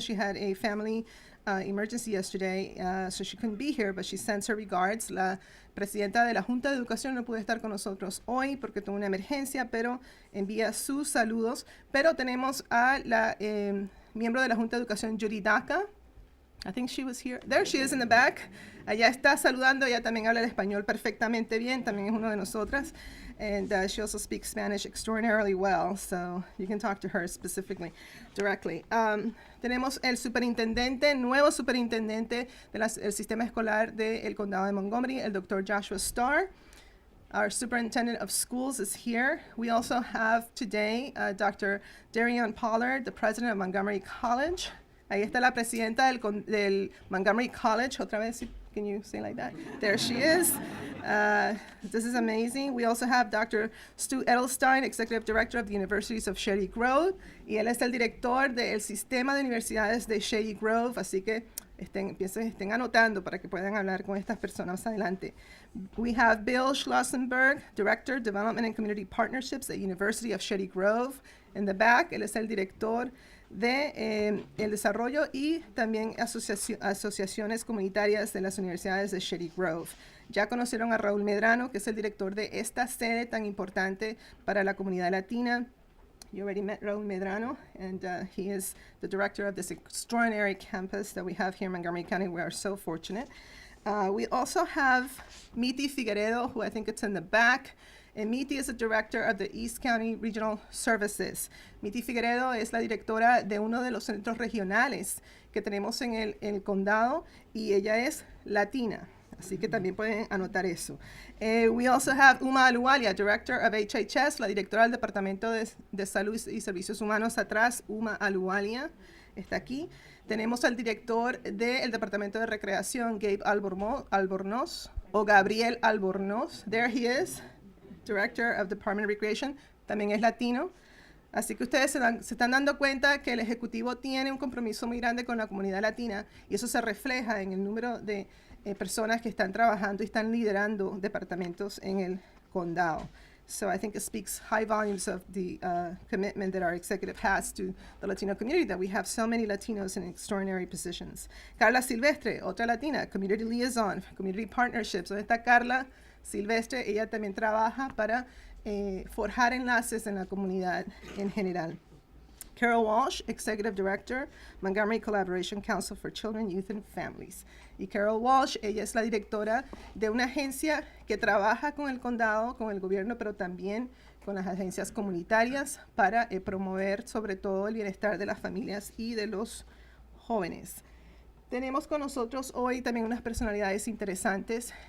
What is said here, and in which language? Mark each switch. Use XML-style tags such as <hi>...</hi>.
<en>She had a family emergency yesterday, so she couldn't be here, but she sends her regards.</en> <es>La presidenta de la Junta de Educación no pudo estar con nosotros hoy porque tuvo una emergencia, pero envía sus saludos. Pero tenemos a la miembro de la Junta de Educación, Judy Daca.</es> <en>I think she was here. There she is in the back.</en> <es>Allá está saludando. Ella también habla el español perfectamente bien. También es uno de nosotras.</es> <en>And she also speaks Spanish extraordinarily well. So you can talk to her specifically, directly.</en> <es>Tenemos el superintendente, nuevo superintendente del sistema escolar del condado de Montgomery, el Dr. Joshua Starr.</es> <en>Our superintendent of schools is here. We also have today Dr. Darion Pollard, the president of Montgomery College.</en> <es>Ahí está la presidenta del Montgomery College. Otra vez,</es> <en>can you say like that? There she is. This is amazing. We also have Dr. Stu Edelstein, Executive Director of the Universities of Shady Grove.</en> <es>Y él es el director del sistema de universidades de Shady Grove. Así que estén anotando para que puedan hablar con estas personas adelante.</es> <en>We have Bill Schlossenberg, Director, Development and Community Partnerships at University of Shady Grove. In the back,</en> <es>él es el director de el desarrollo y también asociaciones comunitarias de las universidades de Shady Grove. Ya conocieron a Raul Mendrano, que es el director de esta sede tan importante para la comunidad latina.</es> <en>You already met Raul Mendrano, and he is the director of this extraordinary campus that we have here in Montgomery County. We are so fortunate. We also have Miti Figueredo, who I think it's in the back. And Miti is the director of the East County Regional Services.</en> <es>Miti Figueredo es la directora de uno de los centros regionales que tenemos en el condado y ella es latina. Así que también pueden anotar eso.</es> <en>We also have Uma Aluwalia, director of HHS,</en> <es>la directora del Departamento de Salud y Servicios Humanos atrás, Uma Aluwalia, está aquí. Tenemos al director del Departamento de Recreación, Gabe Albornoz, o Gabriel Albornoz.</es> <en>There he is. Director of Department of Recreation,</en> <es>también es latino. Así que ustedes se están dando cuenta que el Ejecutivo tiene un compromiso muy grande con la comunidad latina y eso se refleja en el número de personas que están trabajando y están liderando departamentos en el condado.</es> <en>So I think it speaks high volumes of the commitment that our executive has to the Latino community, that we have so many Latinos in extraordinary positions.</en> <es>Carla Silvestre, otra latina,</es> <en>Community Liaison, Community Partnerships.</en> <es>¿Dónde está Carla Silvestre? Ella también trabaja para forjar enlaces en la comunidad en general.</es> <en>Carol Walsh, Executive Director, Montgomery Collaboration Council for Children, Youth and Families.</en> <es>Y Carol Walsh, ella es la directora de una agencia que trabaja con el condado, con el gobierno, pero también con las agencias comunitarias para promover sobre todo el bienestar de las familias y de los jóvenes. Tenemos con nosotros hoy también unas personalidades interesantes.</es>